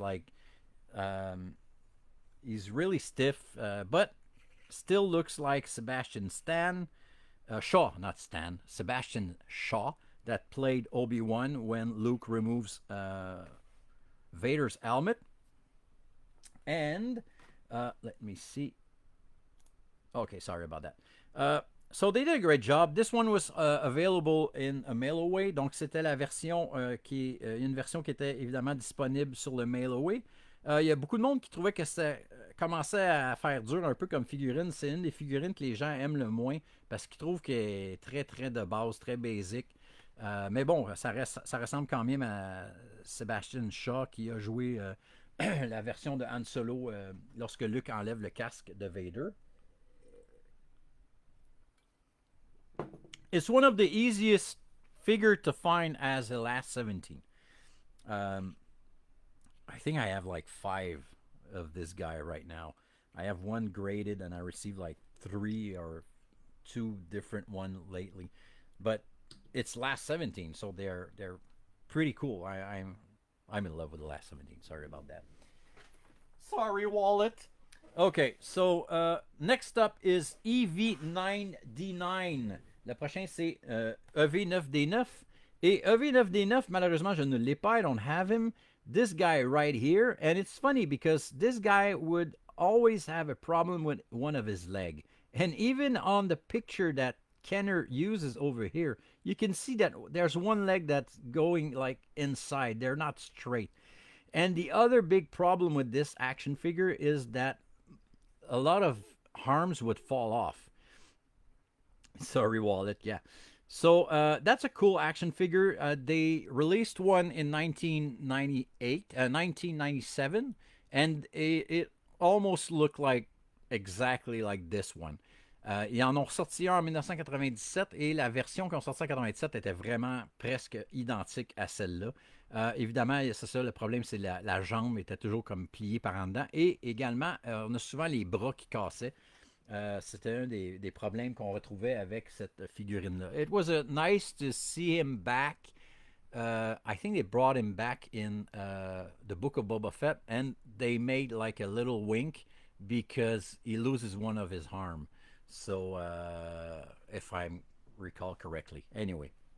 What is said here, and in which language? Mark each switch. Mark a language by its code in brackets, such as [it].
[en] Like, he's really stiff, but still looks like Sebastian Shaw, that played Obi-Wan when Luke removes Vader's helmet. And let me see. Okay, sorry about that. So they did a great job. This one was available in a mail away. [fr] Donc c'était la version une version qui était évidemment disponible sur le mail away. Il y a beaucoup de monde qui trouvait que ça commençait à faire dur un peu comme figurine. C'est une des figurines que les gens aiment le moins parce qu'ils trouvent qu'elle est très très de base, très basic. Mais bon, ça ressemble quand même à Sebastian Shaw qui a joué la version de Han Solo lorsque Luke enlève le casque de Vader. [en] It's one of the easiest figure to find as a last 17. I think I have like 5 of this guy right now. I have one graded and I received like 3 or 2 different one lately. But it's last 17, so they're pretty cool. I'm in love with the last 17. Sorry about that. Sorry, wallet. Okay, so next up is EV9D9. [fr] Le prochain, c'est EV9D9. Et EV9D9, malheureusement, je ne l'ai pas. [en] I don't have him. This guy right here. And it's funny because this guy would always have a problem with one of his leg. And even on the picture that Kenner uses over here, you can see that there's one leg that's going like inside. They're not straight. And the other big problem with this action figure is that a lot of arms would fall off. Sorry, wallet. Yeah. So that's a cool action figure. They released one in 1997, and it almost looked like exactly like this one. [fr] Ils en ont sorti un en 1997 et la version qu'ils ont sortie en 1997 était vraiment presque identique à celle-là. Évidemment, c'est ça, le problème, c'est la jambe était toujours comme pliée par en dedans. Et également, on a souvent les bras qui cassaient. C'était un des problèmes qu'on retrouvait avec cette figurine-là. [en] It was nice to see him back. I think they brought him back in the Book of Boba Fett, and they made like a little wink because he loses one of his arm. So, if I recall correctly. Anyway.